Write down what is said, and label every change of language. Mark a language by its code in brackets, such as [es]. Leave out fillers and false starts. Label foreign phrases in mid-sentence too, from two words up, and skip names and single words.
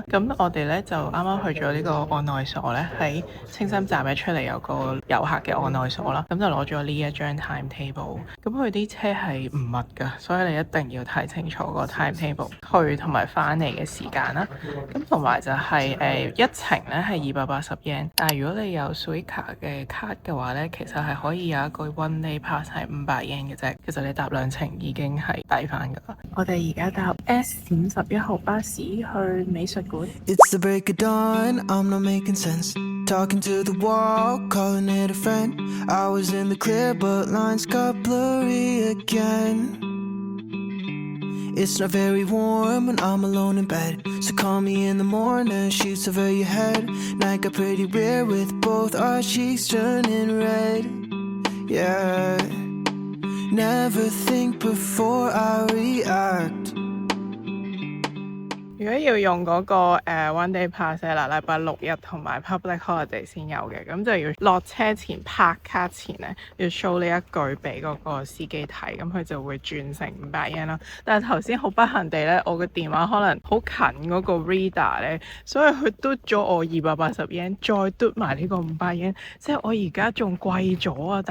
[yue] 咁我哋咧就啱啱去咗呢個按內所咧，喺清心站一出嚟有個遊客嘅按內所啦，咁就攞咗呢一張 timetable。咁佢啲車係唔密㗎，所以你一定要睇清楚個 timetable 去同埋翻嚟嘅時間啦，咁同埋就係一程咧係280 yen， 但係如果你有 Suica 嘅卡嘅話咧，其實係可以有一個 [en] one day pass [yue] 係500 yen 嘅啫。其實你搭2程已經係抵翻噶啦。我哋而家搭 S51號巴士去美術館。 [en] It's the break of dawn, I'm not making sense. Talking to the wall, calling it a friend. I was in the clear, but lines got blurry again.It's not very warm when I'm alone in bed, so call me in the morning, sheets over your head. Night got pretty weird with both our cheeks turning red. Yeah, never think before I react. [yue] 如果要用嗰個 [en] one day pass [yue] 啦，禮拜六日同埋 [en] public holiday [yue] 先有嘅，咁就要落車前拍卡前咧，要 show 呢一句俾嗰個司機睇，咁佢就會轉成500 yen 啦。但係頭先好不幸地咧，我個電話可能好近嗰個 reader 咧，所以佢嘟咗我280 yen，再嘟埋呢個500 yen，即係我而家仲貴咗啊！